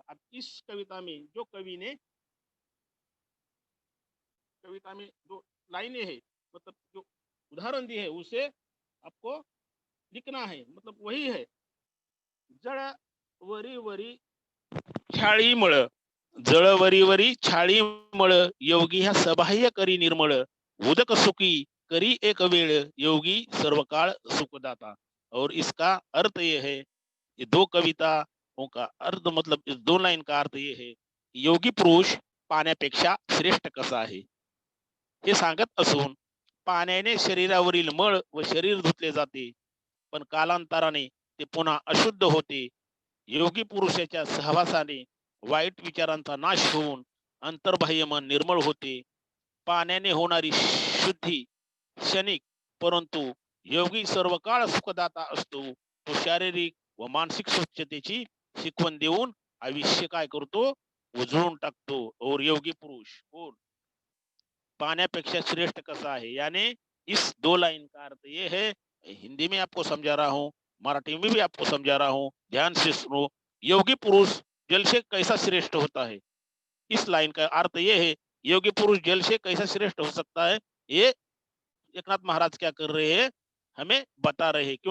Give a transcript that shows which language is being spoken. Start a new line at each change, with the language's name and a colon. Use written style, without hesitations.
Hindi: अब इस कविता में जो कवि ने कविता में 2 लाइनें है, मतलब जो उदाहरण दी है उसे आपको लिखना है, मतलब वही है।
Marathi: जळ वरी वरी छाळी मळ, जळ वरी वरी छाळी मळ, योगी ह्या सबाह्य करी निर्मळ, उदक सुखी करी एक वेळ, योगी सर्व काळ सुखदाता।
Hindi: और इसका अर्थ ये है,
Marathi: ये 2 कविताओं का अर्थ मतलब इस 2 लाइन का अर्थ ये है, योगी पुरुष पाण्यापेक्षा श्रेष्ठ कसा आहे हे सांगत असून पाण्याने शरीरावरील मळ व शरीर धुतले जाते, पण कालांतराने ते पुन्हा अशुद्ध होते। योगी पुरुषाच्या सहवासाने वाईट विचारांचा नाश होऊन अंतर्बाह्य मन निर्मळ होते। पाण्याने होणारी शुद्धी क्षणिक, परंतु योगी सर्व काळ सुखदाता असतो। तो शारीरिक व मानसिक स्वच्छतेची शिकवण देऊन आयुष्य काय करतो, उजळून टाकतो.
Hindi: और योगी पुरुष
Marathi: कोण पाण्यापेक्षा श्रेष्ठ कसा
Hindi: है, यानी इस दो लाइन का अर्थ ये है, हिंदी में आपको समझा रहा हूँ, मराठी में भी आपको समझा रहा हूँ, ध्यान से सुनो। योगी पुरुष जल से कैसा श्रेष्ठ होता है, इस लाइन का अर्थ ये है, योगी पुरुष जल से कैसा श्रेष्ठ हो सकता है, ये एकनाथ महाराज क्या कर रहे हैं, हमें बता रहे हैं।